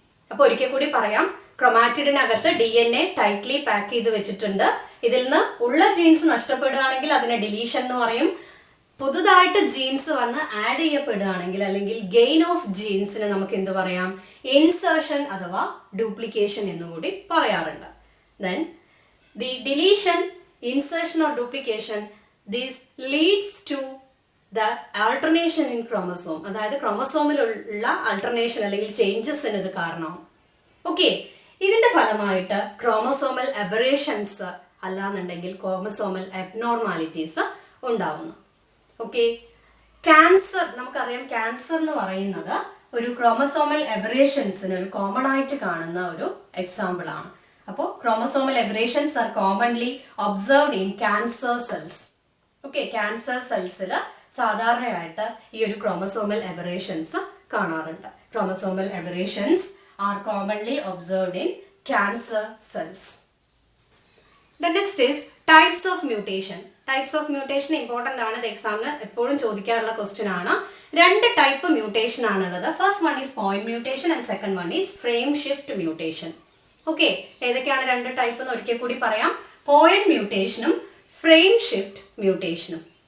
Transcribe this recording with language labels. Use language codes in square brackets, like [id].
[ml] അപ്പോൾ ഒരിക്കൽ കൂടി പറയാം, ക്രൊമാറ്റിഡിനകത്ത് DNA ടൈറ്റ്ലി പാക്ക് ചെയ്ത് വെച്ചിട്ടുണ്ട്. ഇതിൽ നിന്ന് ഉള്ള ജീൻസ് നഷ്ടപ്പെടുകയാണെങ്കിൽ അതിനെ ഡിലീഷൻ എന്ന് പറയും. പുതുതായിട്ട് ജീൻസ് വന്ന് ആഡ് ചെയ്യപ്പെടുകയാണെങ്കിൽ അല്ലെങ്കിൽ ഗെയിൻ ഓഫ് ജീൻസിനെ നമുക്ക് എന്ത് പറയാം? ഇൻസേർഷൻ അഥവാ ഡ്യൂപ്ലിക്കേഷൻ എന്നുകൂടി പറയാറുണ്ട്. [en] Then the deletion, insertion or duplication, this leads to the alternation in chromosome. [ml] അതായത് ക്രോമസോമിലുള്ള ആൾട്ടർനേഷൻ അല്ലെങ്കിൽ ചേഞ്ചസിന് ഇത് കാരണമാവും. ഓക്കെ, ഇതിന്റെ ഫലമായിട്ട് ക്രോമസോമൽ അബറേഷൻസ് അല്ലാന്നുണ്ടെങ്കിൽ ക്രോമസോമൽ അബ്നോർമാലിറ്റീസ് ഉണ്ടാവുന്നു. ഓക്കെ, ക്യാൻസർ, നമുക്കറിയാം ക്യാൻസർ എന്ന് പറയുന്നത് ഒരു ക്രോമസോമൽ അബറേഷൻസിന് ഒരു കോമൺ ആയിട്ട് കാണുന്ന ഒരു എക്സാമ്പിൾ ആണ്. [en] അപ്പോൾ chromosomal aberrations are commonly observed in cancer cells. [ml] Okay, cancer സെൽസിൽ സാധാരണയായിട്ട് ഈ ഒരു ക്രോമസോമൽ എബറേഷൻസ് കാണാറുണ്ട്. [en] Chromosomal aberrations are commonly observed in cancer cells. The next is types of mutation. Types of mutation important ആണ്. [ml] ഇത് എക്സാമിന് എപ്പോഴും ചോദിക്കാറുള്ള ക്വസ്റ്റ്യൻ ആണ്. രണ്ട് ടൈപ്പ് മ്യൂട്ടേഷൻ ആണുള്ളത്. [en] First one is point mutation and second one is frame shift mutation. [ml] Okay, ഏതൊക്കെയാണ് രണ്ട് type എന്ന് ഒരിക്കൽ കൂടി പറയാം. Point മ്യൂട്ടേഷനും frame shift മ്യൂട്ടേഷനും.